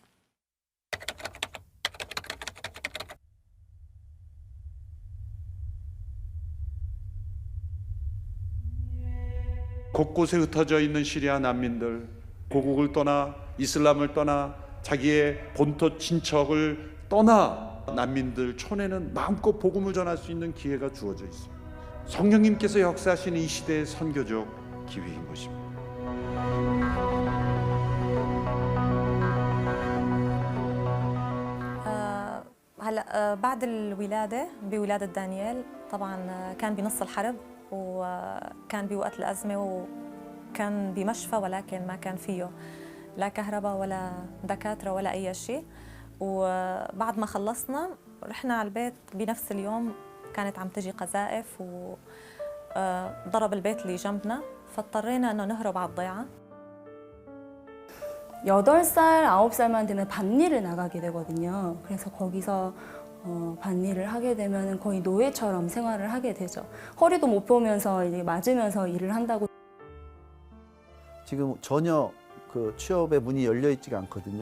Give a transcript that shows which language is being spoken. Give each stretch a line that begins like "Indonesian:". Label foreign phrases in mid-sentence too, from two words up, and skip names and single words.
Korean: 곳곳에 흩어져 있는 시리아 난민들, 고국을 떠나 이슬람을 떠나 자기의 본토 친척을 떠나 난민들 촌에는 마음껏 복음을 전할 수 있는 기회가 주어져 있습니다. 성령님께서 역사하시는 이 시대의 선교적 기회인 것입니다.
Arabic: هلا بعد الولادة بولادة دانيال طبعا كان بنص الحرب وكان بوقت الأزمة وكان بمشفى ولكن ما كان فيه لا كهرباء ولا دكاترة ولا أي شيء. وبعد ما خلصنا رحنا على البيت بنفس اليوم كانت عم تجي قذائف وضرب البيت اللي جنبنا فاضطرينا إنه نهرب على الضيعة.
Korean: 8살, 9살만 되면 밭일을 나가게 되거든요. 그래서 거기서 밭일을 하게 되면 거의 노예처럼 생활을 하게 되죠. 허리도 못 펴면서 이제 맞으면서 일을 한다고. 지금 전혀 그 취업의 문이 열려 있지가 않거든요.